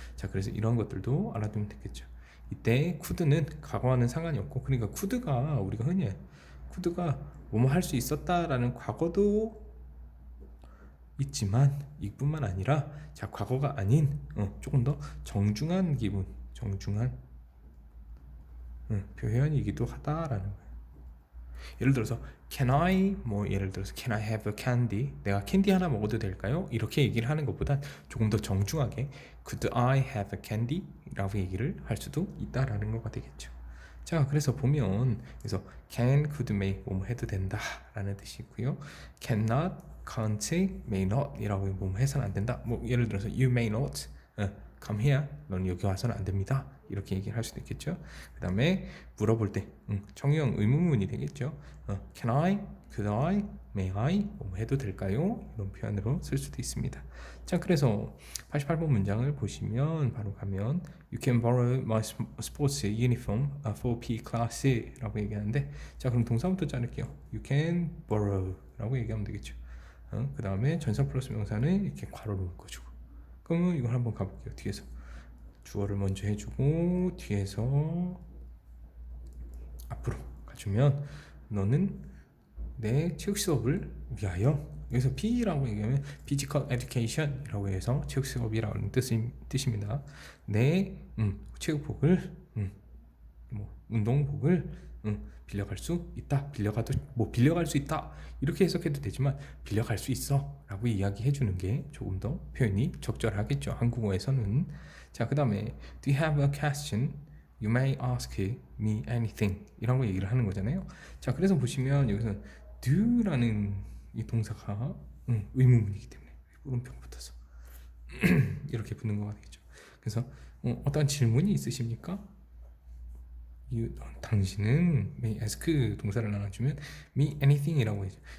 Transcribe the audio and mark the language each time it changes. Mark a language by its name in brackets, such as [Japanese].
[Korean] 자, 그래서 이런 것들도 알아두면 되겠죠. 이때 could는 과거와는 상관이 없고, 그러니까 could가 우리가 흔히 could가 뭐뭐 할 수 있었다라는 과거도 있지만 이뿐만 아니라 자, 과거가 아닌 조금 더 정중한 기분, 정중한 표현이기도 하다라는 거예요. 예를 들어서 [English] can I [Korean] 뭐 예를 들어서 [English] can I have a candy? [Korean] 내가 캔디 하나 먹어도 될까요? 이렇게 얘기를 하는 것보단 조금 더 정중하게 [English] could I have a candy? [Korean] 라고 얘기를 할 수도 있다라는 거가 되겠죠. 자, 그래서 보면 그래서 can, could, may 뭐 해도 된다 라는 뜻이고요. [English] cannot, can't, may not [Korean] 이라고 뭐 해서는 안 된다. 뭐 예를 들어서 [English] you may not come here. [Korean] 넌 여기 와서는 안 됩니다. 이렇게 얘기를 할 수도 있겠죠. 그 다음에 물어볼 때 청유형 의문문이 되겠죠. [English] Can I, could I, may I [Korean] 뭐 해도 될까요? 이런 표현으로 쓸 수도 있습니다. 자, 그래서 88번 문장을 보시면 바로 가면 [English] You can borrow my sports uniform for PE class [Korean] 라고 얘기하는데, 자, 그럼 동사부터 자를게요. [English] You can borrow [Korean] 라고 얘기하면 되겠죠. 그 다음에 전사 플러스 명사는 이렇게 괄호로 묶어주고, 그러면 이걸 한번 가볼게요. 뒤에서 주어를 먼저 해주고 뒤에서 앞으로 가주면 너는 내 체육 수업을 위하여, 여기서 PE라고 얘기하면 Physical Education이라고 해서 체육 수업이라는 뜻입니다. 내 체육복을 뭐 운동복을 빌려갈 수 있다. 빌려갈 수 있다. 이렇게 해석해도 되지만 빌려갈 수 있어 라고 이야기해 주는 게 조금 더 표현이 적절하겠죠, 한국어에서는. 자, 그 다음에 [English] Do you have a question? You may ask me anything [Korean] 이런 거 얘기를 하는 거잖아요. 자, 그래서 보시면 여기서 do라는 이 동사가 의문문이기 때문에 물음표가 붙어서 이렇게 붙는 거가 되겠죠. 그래서 어떤 질문이 있으십니까? 당신은 may ask 동사를 나눠주면 me anything이라고 해죠.